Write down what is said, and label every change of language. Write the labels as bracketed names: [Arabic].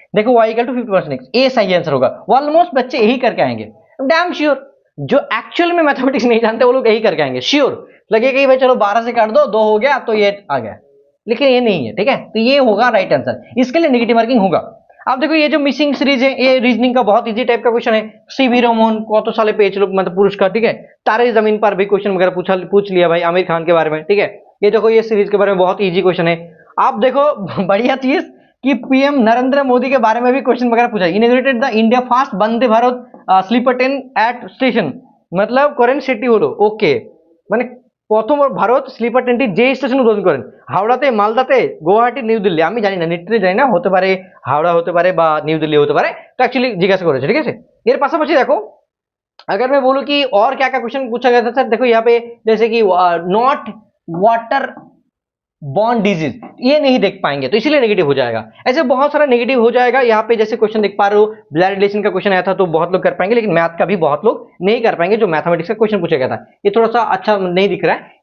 [Hindi] देखो y equal to 50% x, ये सही आंसर होगा। ऑलमोस्ट बच्चे यही करके आएंगे, डैम श्योर, जो एक्चुअल में मैथमेटिक्स नहीं जानते वो लोग यही करके आएंगे, श्योर लगेगा कि भाई चलो 12 से काट दो 2 हो गया तो ये आ गया, लेकिन ये नहीं है, ठीक है, तो ये होगा राइट आंसर, इसके लिए नेगेटिव मार्किंग होगा। अब देखो ये जो मिसिंग सीरीज है ये रीजनिंग का बहुत इजी टाइप का क्वेश्चन है, सीवी रमन कत साले पेज मतलब पुरस्कार, ठीक है, तारे जमीन पर भी क्वेश्चन वगैरह पूछ लिया भाई आमिर खान के बारे में, ठीक है। ये देखो ये सीरीज के बारे में बहुत इजी क्वेश्चन है। आप देखो बढ़िया चीज कि पीएम नरेंद्र मोदी के बारे में भी क्वेश्चन वगैरह पूछा, inaugurated the India fast Vande Bharat sleeper train eight station, मतलब करें सिटी [Bangla] হলো ওকে, মানে প্রথম ভারত স্লিপার ট্রেনটি যে স্টেশন উদ্বোধন করেন, হাওড়াতে, মালদাতে, গুয়াহাটি, নিউ দিল্লি, আমি জানি না নিশ্চয়ই জানি না, হতে পারে হাওড়া হতে পারে বা নিউ দিল্লি হতে পারে, তো অ্যাকচুয়ালি জিজ্ঞাসা করেছে, ঠিক আছে। এর পাশাপাশি দেখো [Hindi] अगर मैं बोलूं कि और क्या क्या क्वेश्चन पूछा गया था सर, देखो यहाँ पे जैसे कि नॉट वाटर बॉन्ड डिजीज, ये नहीं देख पाएंगे तो इसीलिए नेगेटिव हो जाएगा, ऐसे बहुत सारा नेगेटिव हो जाएगा। यहाँ पे जैसे क्वेश्चन देख पा रहे हो ब्लड रिलेशन का क्वेश्चन आया था तो बहुत लोग कर पाएंगे, लेकिन मैथ का भी बहुत लोग नहीं कर पाएंगे, जो मैथमेटिक्स का क्वेश्चन पूछा गया था ये थोड़ा सा अच्छा नहीं दिख रहा है।